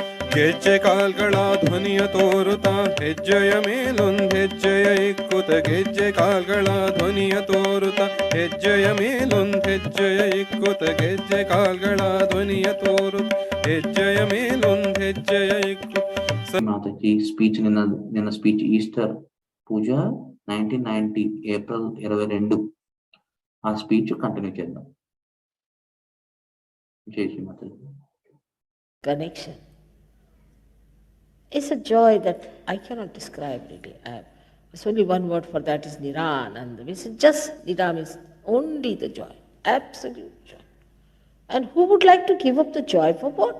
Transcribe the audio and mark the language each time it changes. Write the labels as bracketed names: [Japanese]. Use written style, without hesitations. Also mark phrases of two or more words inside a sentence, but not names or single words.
[Kannada] ಗೆಜ್ಜೆ ಕಾಲ್ಗಳ ಧ್ವನಿಯ ತೋರುತ್ತಾ ಹೆಜ್ಜೆಯ ಮೇಲೊಂದ್ ಹೆಜ್ಜೆಯ ಇಕ್ಕುತ ಗೆಜ್ಜೆ ಕಾಲ್ಗಳ ಧ್ವನಿಯ ತೋರುತ್ತಾ ಹೆಜ್ಜೆಯ ಮೇಲೊಂದ್ ಹೆಜ್ಜೆಯ ಇಕ್ಕುತ ಗೆಜ್ಜೆ ಕಾಲ್ಗಳ ಧ್ವನಿಯ ತೋರುತ್ತ ಹೆಜ್ಜೆಯ ಮೇಲೊಂದ್ ಹೆಜ್ಜೆಯ ಇಕ್ಕುತ. [Telugu] మాతకి స్పీచ్ నిన్న స్పీచ్ ఈస్టర్ పూజ 1990 ఏప్రిల్ 22 ఆ స్పీచ్ కంటిన్యూ చేద్దాం. [Hindi] जय श्री माताजी. [English] Connection. It's a joy that I cannot describe really. There's only one word for that is Nirananda. It's just Niran is only the joy, absolute joy. And who would like to give up the joy for what?